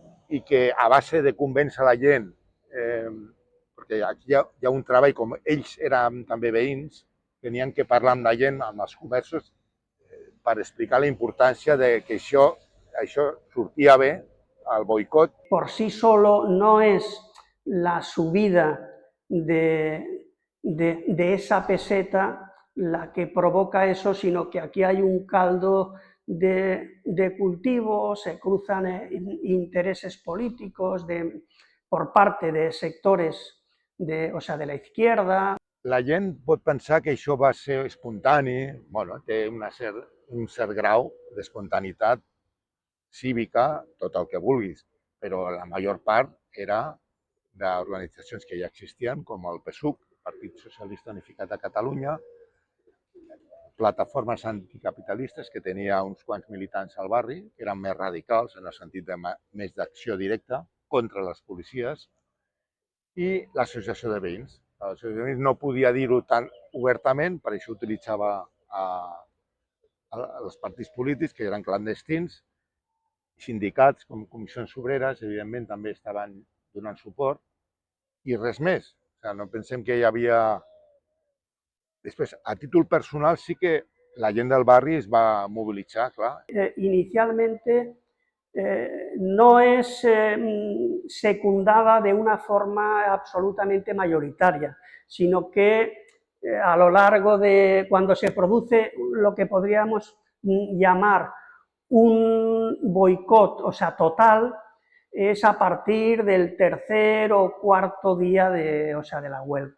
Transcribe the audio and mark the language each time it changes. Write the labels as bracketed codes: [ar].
[ca] i que a base de convèncer la gent, perquè aquí hi ha un treball, com ells eren també veïns, tenien que parlar amb la gent, amb els comerços, per explicar la importància de que això sortia bé, el boicot. [es] Por sí solo no es la subida de esa peseta la que provoca eso, sino que aquí hay un caldo de cultivo, se cruzan intereses políticos por parte de sectores o sea, de la izquierda. [ca] La gent pot pensar que això va ser espontani, bueno, té un cert grau d'espontaneïtat cívica, tot el que vulguis, però la major part era d'organitzacions que ja existien, com el PSUC, Partit Socialista Unificat de Catalunya, plataformes anticapitalistes, que tenia uns quants militants al barri, que eren més radicals, en el sentit de més d'acció directa, contra les policies, i l'associació de veïns. L'associació de veïns no podia dir-ho tan obertament, per això utilitzava els partits polítics, que eren clandestins, sindicats com comissions obreres, evidentment, també estaven donant suport, i res més. O sigui, no pensem que hi havia... Després, a títol personal, sí que la gent del barri es va mobilitzar, clar. [es] Inicialmente no es secundada de una forma absolutamente mayoritaria, sino que a lo largo de cuando se produce lo que podríamos llamar un boicot, o sea, total, es a partir del tercer o cuarto día de la huelga.